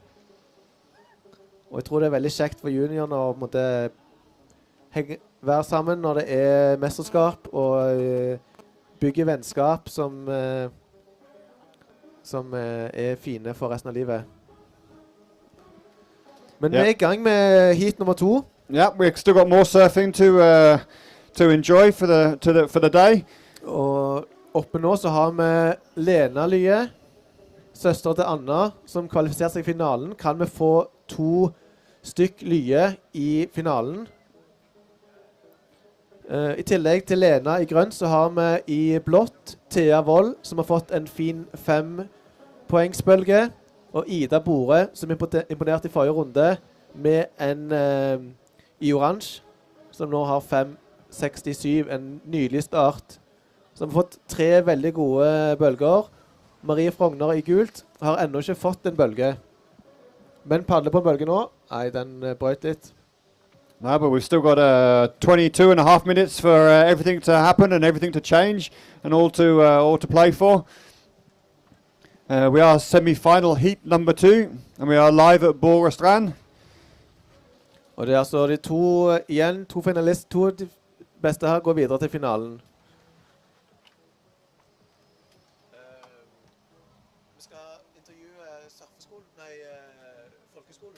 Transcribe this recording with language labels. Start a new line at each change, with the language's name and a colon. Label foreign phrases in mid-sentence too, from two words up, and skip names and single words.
Norwegian: Og jeg tror det er veldig kjekt for juniorene å måtte være sammen når det er mesterskap, og bygge vennskap som er fine for resten av livet. Men vi er i gang med heat nummer 2.
English: Yeah, we've still got more surfing to enjoy for the day.
Norwegian: Og oppe nå så har vi Lena Lye, søster til Anna, som kvalifiserte seg i finalen. Kan vi få 2 stykk Lye i finalen? I tillegg til Lena i grønt så har vi i blått Thea Wold, som har fått en fin 5-poengsbølge. Og Ida Bore, som imponerte i forrige runde, med en i oransje, som nå har 5,67, en nydelig start. Så har fått 3 veldig gode bølger. Marie Frogner i gult har ennå ikke fått en bølge. Men padler på en bølge nå. Nei, den brøt litt.
English: No, but we've still got 22.5 minutes for everything to happen and everything to change and all to play for. We are semi-final heat number 2, and we are live at Borestrand.
Norwegian: Og det er altså de 2 igjen, 2 finalister, 2 de beste her går videre til finalen. Vi skal intervjue surfeskolen, nei, folkeskolen.